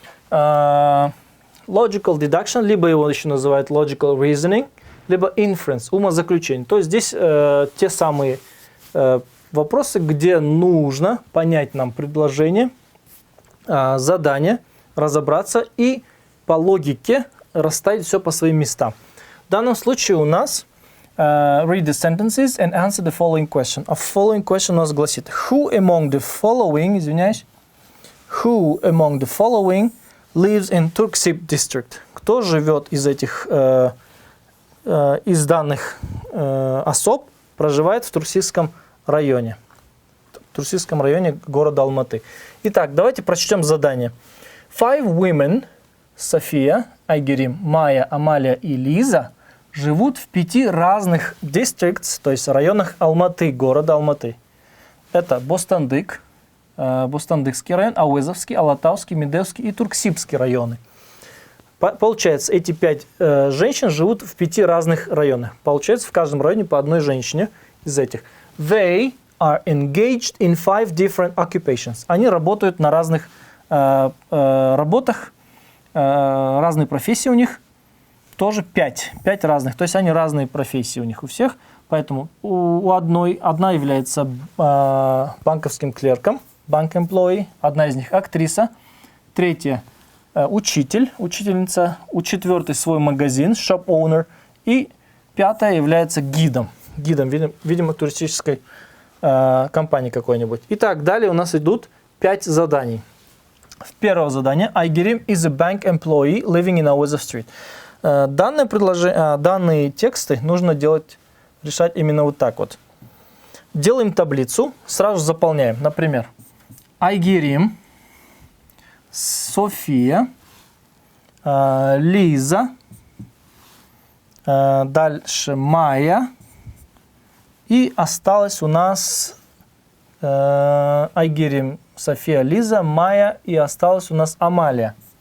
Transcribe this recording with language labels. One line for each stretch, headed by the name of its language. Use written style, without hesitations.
Russian: Logical Deduction, либо его еще называют Logical Reasoning, либо Inference, умозаключение. То есть здесь те самые вопросы, где нужно понять нам предложение, задание, разобраться и по логике расставить все по своим местам. В данном случае у нас
English: read the sentences and answer the following question. А following question
Russian: у нас гласит:
English: Who among the following,
Russian: извиняюсь,
English: who among the following lives in Turksip district?
Russian: Кто живет из этих из данных особ проживает в Турксибском районе? В Турксибском районе города Алматы. Итак, давайте прочтем задание. 5 women, София, Айгерим, Майя, Амалия и Лиза, живут в 5 разных districts, то есть районах Алматы, города Алматы. Это Бостандык, Бостандыкский район, Ауэзовский, Алатауский, Медевский и Турксибский районы. Получается, эти 5 женщин живут в 5 разных районах. Получается, в каждом районе по одной женщине из этих.
English: They are engaged in 5 different occupations.
Russian: Они работают на разных работах, разные профессии у них. Тоже 5 разных. То есть они разные профессии у них у всех. Поэтому одна является банковским клерком, банк employee, одна из них актриса, третья учительница, у 4-й свой магазин, shop owner, и 5-я является гидом, видимо, туристической компании какой-нибудь. Итак, далее у нас идут 5 заданий. Первое задание.
English: Айгерим is a bank employee living in Ауэзов Street.
Russian: Данные тексты нужно решать именно вот так вот. Делаем таблицу, сразу заполняем. Например, Айгерим, София, Лиза, дальше Майя, и осталось у нас Айгерим, София, Лиза, Майя, и осталась у нас Амалия.